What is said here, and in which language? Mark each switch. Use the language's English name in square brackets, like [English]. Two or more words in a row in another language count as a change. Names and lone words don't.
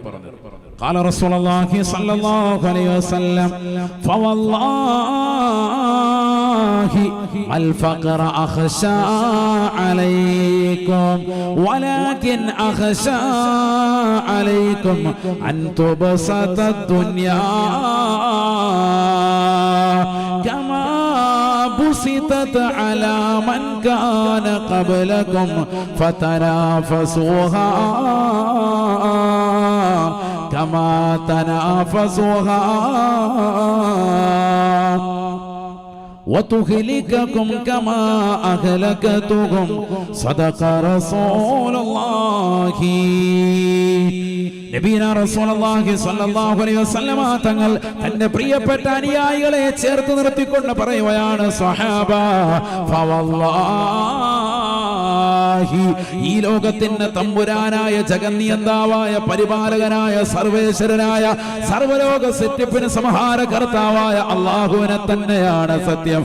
[Arabic] قال رسول الله صلى الله عليه وسلم فوالله الفقر أخشى عليكم ولكن أخشى عليكم أن تبسط الدنيا كما بسطت على من كان قبلكم فتنافسوها كما تنافسوها وتهلككم كما أهلكتهم صدق رسول الله. نبينا رسول الله صلى الله عليه وسلم [Malayalam] തങ്ങൾ തന്റെ പ്രിയപ്പെട്ട അനുയായികളെ ചേർത്ത് നിർത്തിക്കൊണ്ട് പറയുകയാണ്, [Arabic] صحابة فوالله, [Malayalam] ഈ ലോകത്തിന്റെ തമ്പുരാനായ ജഗന്നിയന്താവായ പരിപാലകനായ സർവേശ്വരനായ സർവലോക സൃഷ്ടിപ്പിന് സംഹാരകർത്താവായ അല്ലാഹുവിനെ തന്നെയാണ് സത്യം.